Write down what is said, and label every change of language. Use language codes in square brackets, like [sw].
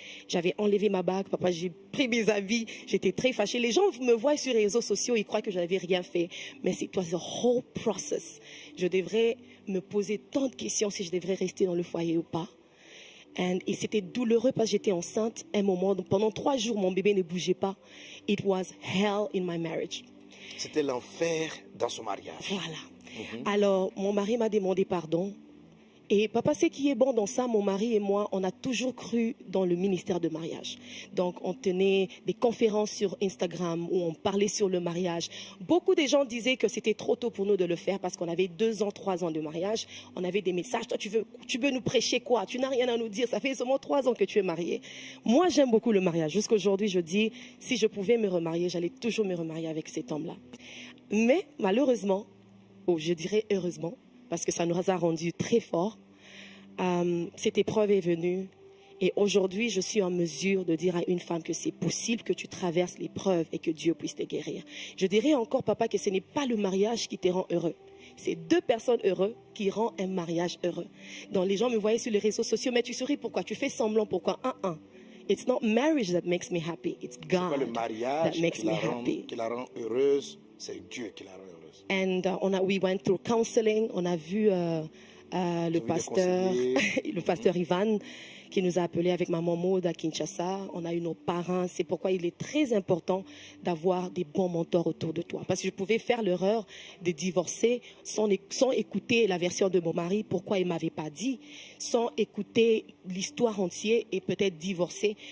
[fr] J'avais enlevé ma bague, papa, j'ai pris mes habits, j'étais très fâchée. Les gens me voient sur les réseaux sociaux, ils croient que je n'avais rien fait. Mais c'est [en] the whole process. [fr] Je devrais me poser tant de questions si je devrais rester dans le foyer ou pas. Et c'était douloureux parce que j'étais enceinte un moment. Donc pendant 3 jours, mon bébé ne bougeait pas. [en] It was hell in my marriage. [fr] C'était l'enfer dans son mariage. Voilà. Alors, mon mari m'a demandé pardon. Et papa, ce qui est bon dans ça, mon mari et moi, on a toujours cru dans le ministère de mariage. Donc, on tenait des conférences sur Instagram où on parlait sur le mariage. Beaucoup de gens disaient que c'était trop tôt pour nous de le faire parce qu'on avait 2 ans, 3 ans de mariage. On avait des messages. Toi, tu veux nous prêcher quoi? Tu n'as rien à nous dire. Ça fait seulement 3 ans que tu es marié. Moi, j'aime beaucoup le mariage. Jusqu'aujourd'hui, je dis, si je pouvais me remarier, j'allais toujours me remarier avec cet homme-là. Mais, malheureusement, ou je dirais heureusement, parce que ça nous a rendus très forts. Cette épreuve est venue et aujourd'hui je suis en mesure de dire à une femme que c'est possible que tu traverses l'épreuve et que Dieu puisse te guérir. Je dirais encore, papa, que ce n'est pas le mariage qui te rend heureux. C'est 2 personnes heureuses qui rendent un mariage heureux. Donc les gens me voyaient sur les réseaux sociaux, mais tu souris pourquoi? Tu fais semblant pourquoi? [en] It's not marriage that makes me happy. It's God [fr] pas le mariage [en] that makes me happy. [fr] qui la rend heureuse, c'est Dieu qui la rend heureuse. [en] And we went through counseling. [fr] On a vu le pasteur Ivan qui nous a appelés avec maman Maud à Kinshasa. On a eu nos parents. C'est pourquoi il est très important d'avoir des bons mentors autour de toi. Parce que je pouvais faire l'erreur de divorcer sans écouter la version de mon mari, pourquoi il ne m'avait pas dit, sans écouter l'histoire entière et peut-être divorcer.